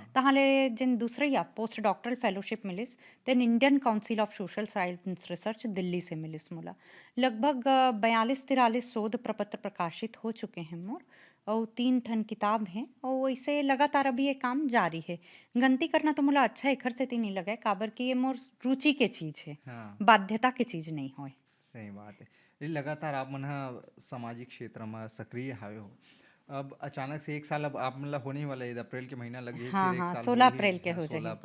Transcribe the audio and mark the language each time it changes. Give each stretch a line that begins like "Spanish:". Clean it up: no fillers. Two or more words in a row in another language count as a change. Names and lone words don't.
Chhattisgarhi: तहाँ ले जिन दूसरे
English: post doctoral fellowship
Chhattisgarhi: मिलिस तेन इंडियन काउंसिल ऑफ सोशल साइंस रिसर्च दिल्ली से मिलिस मोला। लगभग 42-43 शोध प्रपत्र प्रकाशित हो चुके हैं मोर, और 3 ठन किताब हैं, और वैसे लगातार अभी ये काम जारी है। गलती करना तो मोला अच्छा एखर सेती नहीं लगे, काबर कि ये मोर रुचि के चीज है, हाँ। बाध्यता के चीज नहीं होय। सही बात है। ये लगातार आप मन ह सामाजिक क्षेत्र में सक्रिय हावे हो। अब अचानक से 1 साल अब आप मन ला होने ही वाला है, अप्रैल के महीना लगे हे, हाँ फिर 1 हाँ, साल 16 हो ही अप्रैल के हो 16 जाही।